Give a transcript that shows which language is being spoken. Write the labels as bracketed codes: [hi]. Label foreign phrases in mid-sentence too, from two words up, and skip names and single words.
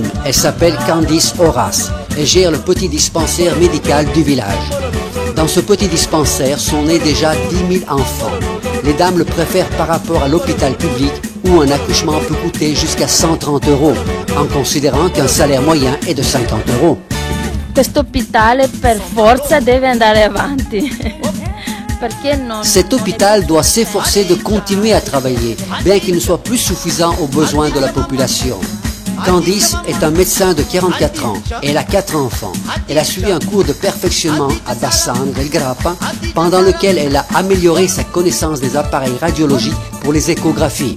[fr] Elle s'appelle Candice Horace et gère le petit dispensaire médical du village. Dans ce petit dispensaire sont nés déjà 10 000 enfants. Les dames le préfèrent par rapport à l'hôpital public où un accouchement peut coûter jusqu'à 130 €, en considérant qu'un salaire moyen est de 50 €. [it] Questo ospedale per forza deve andare avanti. [fr] Cet hôpital doit s'efforcer de continuer à travailler, bien qu'il ne soit plus suffisant aux besoins de la population. Candice est un médecin de 44 ans et elle a 4 enfants. Elle a suivi un cours de perfectionnement à Dassan del Grappa pendant lequel elle a amélioré sa connaissance des appareils radiologiques pour les échographies.